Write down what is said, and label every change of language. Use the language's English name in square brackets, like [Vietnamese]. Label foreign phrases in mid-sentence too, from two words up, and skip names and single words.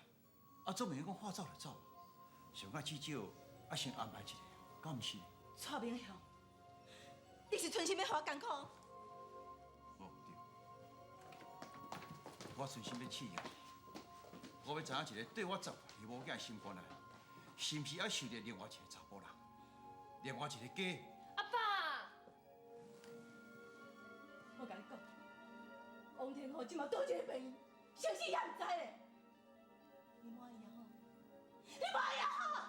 [Min Nan Chinese] 啊，总袂讲话走就走，上较至少啊先安排一下，敢毋是？蔡明雄，你是存心要互我艰苦？哦对，我存心要试验，我要知影一个对我走而无囝心肝啊，是毋是还受着另外一个查甫人，另外一个家？阿爸，我甲你讲，王天豪即马倒一个病院，生死也毋知咧。你满意也好，你满意也好。